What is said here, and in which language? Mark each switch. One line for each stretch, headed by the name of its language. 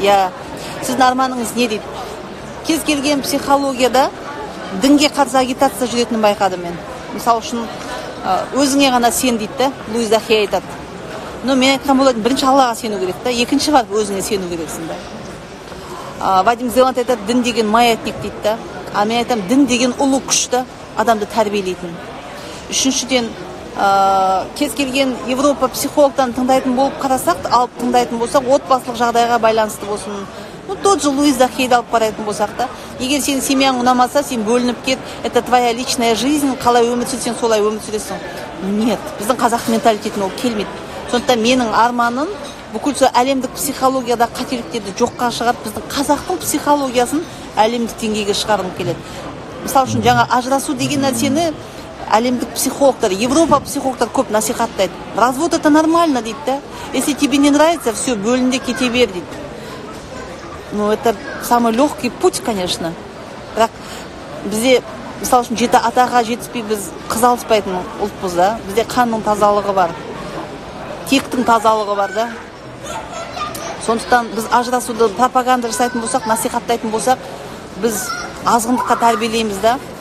Kazakh: Я, сіздің арманыңыз не дейді? Кез келген психологияда дінге қарсы агитация жүретінін байқадым мен. Мысалы үшін өзіңе ғана сен дейді да, Луиза Хей айтады.
Russian: Но
Kazakh: мен айтқан болатын, бірінші Аллаға сену керек та, екінші барып өзіңе сену керексің да. Вадим Зеланд айтады, дін деген маятник дейді да.
Russian: А
Kazakh: мен айтам, дін деген ұлы күшті, адамды тәрбиелейтін. Үшіншіден, кез келген Европа психологтан тыңдайтын болып қарасақ, алып тыңдайтын болсақ, отбасылық жағдайға байланысты болсын.
Russian: Тот же
Kazakh: Луиза Хейді алып қарайтын болсақ та, егер сенің семьяң ұнамаса, сен бөлініп кет,
Russian: это твоя личная жизнь,
Kazakh: қалай өмір сүрсең, солай өмір сүресің.
Russian: Нет,
Kazakh: біздің қазақ менталитетіне ол келмейді. Сондықтан менің арманым бүкіл әлемдік психологияда қателіктерді жоққа шығарып, біздің қазақтың психологиясын әлемдік деңгейге шығарғым келеді. Мысалы үшін жаңа ажырасу деген нәрсені әлемдік психологтар, Европа психологтар көп насихаттайды.
Russian: Развод это нормально
Kazakh: дейді да.
Russian: Если тебе не нравится, все,
Kazakh: бөлінде кете бер дейді.
Russian: Ну, это самый легкий путь, конечно.
Kazakh: Бірақ бізде, мысалы үшін, жеті атаға жетіспей біз қыз алыспайтын ұлтпыз да. Бізде қанның тазалығы бар. Тектің тазалығы бар да. Сондықтан біз ажырасуды пропаганда жасайтын болсақ, насихаттайтын болсақ, біз азғындыққа тәрбиелейміз да.